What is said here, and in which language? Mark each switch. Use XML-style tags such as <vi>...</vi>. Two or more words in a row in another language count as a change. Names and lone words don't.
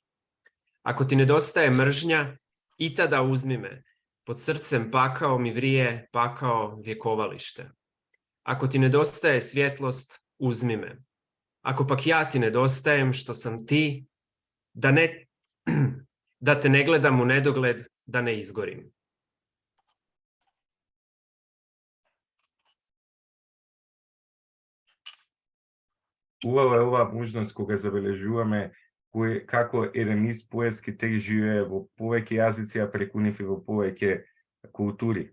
<hr>Ako ti nedostaje mržnja, i tada uzmi me, pod srcem pakao mi vrije, pakao vjekovalište. Ako ti nedostaje svjetlost, uzmi me. Ako pak ja ti nedostajem što sam ti, da te ne gledam u nedogled, da ne izgorim.</hr> <mk>Убава е оваа можност кога забележуваме како еден ист поетски текст живее во повеќе јазици, а преку нив и во повеќе култури.</mk>